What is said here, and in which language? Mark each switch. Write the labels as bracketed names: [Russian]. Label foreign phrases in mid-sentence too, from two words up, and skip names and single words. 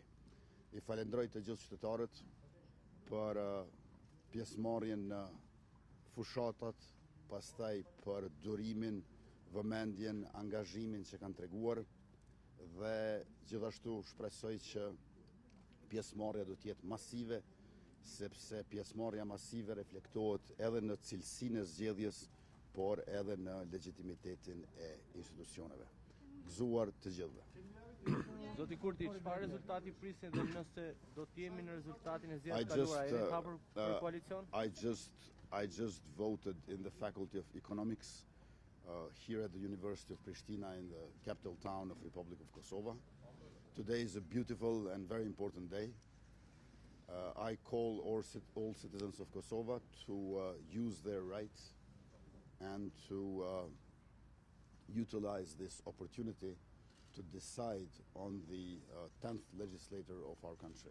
[Albanian] I falenderoj të gjithë qytetarët për pjesëmarrjen në fushatat, pastaj për durimin, vëmendjen, angazhimin që kanë treguar dhe gjithashtu shpresoj që pjesëmarrja do të jetë masive, sepse pjesëmarrja masive reflektohet edhe në cilësinë e zgjedhjes, por edhe në legitimitetin e institucioneve. Gëzuar të gjithëve. Zoti Kurti, çfarë rezultati prisni dhe nëse do të jemi në rezultatin e zgjedhjeve kaluara, jeni hapur për koalicion? [English] I just voted in the Faculty of Economics here at the University of Pristina in the capital town of Republic of Kosovo. Today is a beautiful and very important day. I call all citizens of Kosovo to use their rights and to utilize this opportunity to decide on the 10th legislator of our country.